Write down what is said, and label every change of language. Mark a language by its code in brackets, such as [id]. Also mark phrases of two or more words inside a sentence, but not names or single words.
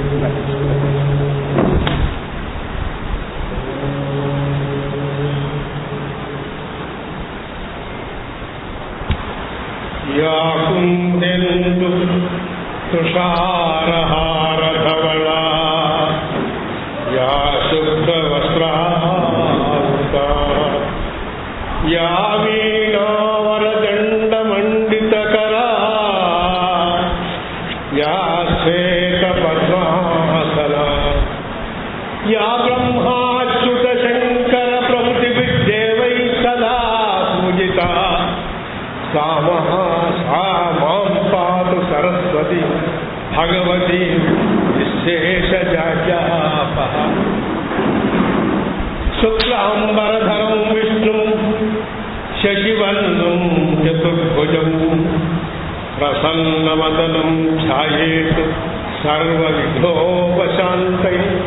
[sa] యా కుందెందు తుషారహారధవళా యా శుభ్రవస్త్రావృతా యా వీణావరదండమండితకరా యా శ్వేతపద్మాసనా యా బ్రహ్మాచ్యుత శంకర ప్రభుతిభిర్దేవై సదా పూజితా सा मां पातु सरस्वती भगवती विशेषजापः शुक्लांबरधरं विष्णुं शशिवर्णं चतुर्भुजं प्रसन्नवदनं ध्यायेत् सर्वविघ्नोपशान्तये